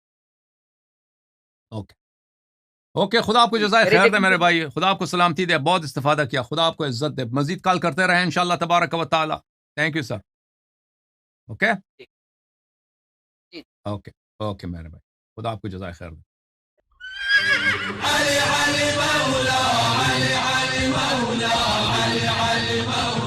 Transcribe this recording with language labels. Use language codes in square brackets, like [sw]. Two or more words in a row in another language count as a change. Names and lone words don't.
[ur] اللہ. اوکے اوکے. خدا آپ کو جی، جزائے میرے خیر دے لیکن میرے بھائی. خدا آپ کو سلامتی دے. بہت استفادہ کیا. خدا آپ کو عزت دے. مزید کال کرتے رہیں [ar] انشاءاللہ تبارک و تعالی. [en] thank you sir. [ur] اوکے جی، جی۔ اوکے اوکے میرے بھائی. خدا آپ کو جزائے خیر دے. علي علي مولا علي علي مولا علي علي مولا